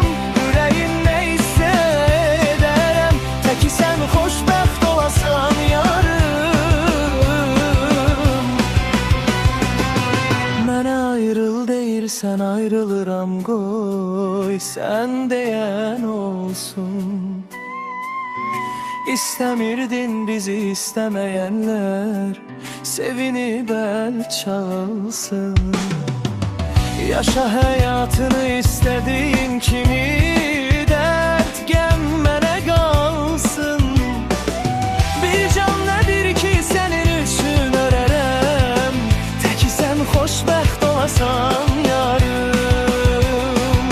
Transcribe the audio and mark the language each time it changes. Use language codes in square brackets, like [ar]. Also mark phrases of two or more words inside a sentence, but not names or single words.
[az] Yüreğin ne hissederem, teki sen xoşbəxt olasan yarım. Mənə ayrıl deyirsən ayrılıram, qoy sən deyən olsun. İstemirdin bizi istemeyenler, sevinip el çalsın. [tr] Yaşa hayatını istediğin kimi, dert gemmene kalsın. [az] Bir can nedir ki senin üçün örerem, teki sen xoşbəxt olasan yarım.